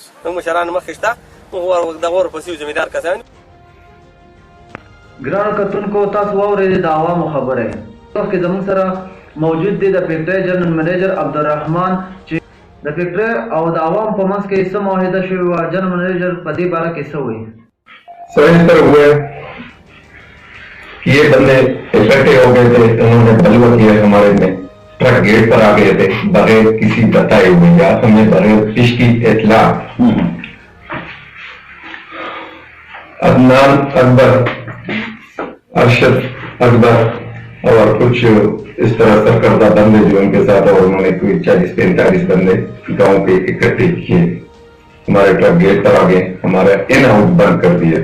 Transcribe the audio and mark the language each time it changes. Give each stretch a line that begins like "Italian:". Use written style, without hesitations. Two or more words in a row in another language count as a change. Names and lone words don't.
Pashto: موږ مشران مخکې شته، موږ دغه ورپسې یو زمیندار کسان. ګرانو کتونکو تاسو واورئ د عوامو خبره. وخت کې زموږ سره موجود دی د فیکټرۍ جنرال منیجر عبدالرحمن چې د فیکټرۍ او د عوام په منځ کې څه معاهده شوې وه. جنرال منیجر په دې باره کې څه وایي؟
Urdu: سر ہوئے یہ بندے اکٹھے ہو گئے تھے، انہوں نے بلوہ کیا ہمارے میں، ٹرک گیٹ پر آ گئے تھے بغیر کسی بتائے ہوئے یا ہمیں بغیر اس کی اطلاع. عدنان اکبر، ارشد اکبر اور کچھ اس طرح سرکردہ بندے جو ان کے ساتھ، اور انہوں نے کوئی 40-45 بندے گاؤں پہ اکٹھے کیے، ہمارے ٹرک گیٹ پر آ گئے، ہمارا
English: in out
Urdu: بند کر دیا.